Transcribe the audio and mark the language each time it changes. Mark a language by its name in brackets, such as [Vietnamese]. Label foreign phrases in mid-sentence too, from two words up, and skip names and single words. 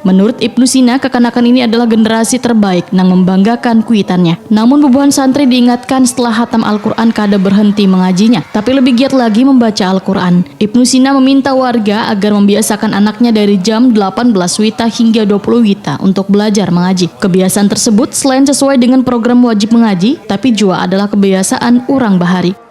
[Indonesian] Menurut Ibnu Sina, kekanakan ini adalah generasi terbaik nang membanggakan kuitannya. Namun bubuhan santri diingatkan setelah hatam Al-Quran kada berhenti mengajinya, tapi lebih giat lagi membaca Al-Quran. Ibnu Sina meminta warga agar membiasakan anaknya dari jam 18 WITA hingga 20 WITA untuk belajar mengaji. Kebiasaan tersebut selain sesuai dengan program wajib mengaji, tapi juga adalah kebiasaan orang bahari.